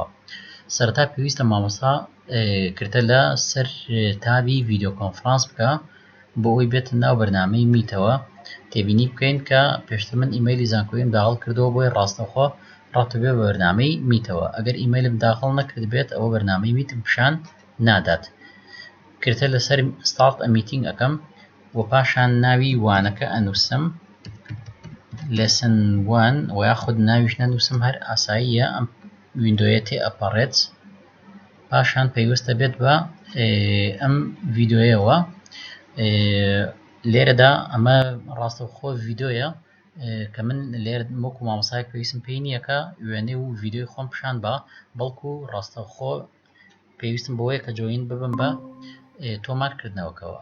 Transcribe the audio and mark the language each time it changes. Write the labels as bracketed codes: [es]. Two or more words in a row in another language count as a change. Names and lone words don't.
[ckb] سەرەتا پێویستە مامۆستا کردە لە سەر تابی ڤیدیۆ کۆنفرانس بکە بۆ ئەوی بێتە ناو بەرنامەی میتەوە. تێبینی بکەین کە پێشتر من ئیمەیلی زانکۆیم داخڵ کردەوە بۆی ڕاستەوخۆ ڕاتەبێ بە بەرنامەی میتەوە. ئەگەر ئیمەیلم داخڵ نەکرد بێت ئەوە بەرنامەی میتم پیشان نادات. کردە لەسەر [en] start a meeting [ckb] ئەەکەم و پاشان ناوی وانەکە ئەنووسم lesson 1 و یاخود ناویش نەنووسم هەر ئاساییە ئەم ویندۆیە تێ ئەپەڕێت. پاشان پێویستە بێت بە ئەم ڤیدۆیەوە لێرەدا ئەمە ڕاستەوخۆ ڤیدۆیە کە من لێرە وەکو مامۆستایەک پێویستم پێی نییە کە وێنەی و ڤیدۆی خۆم پیشان بە بەڵکو ڕاستەوخۆ پێویستم بەوەیە کە جوین ببم بە تۆمارکردنەوەکەوە.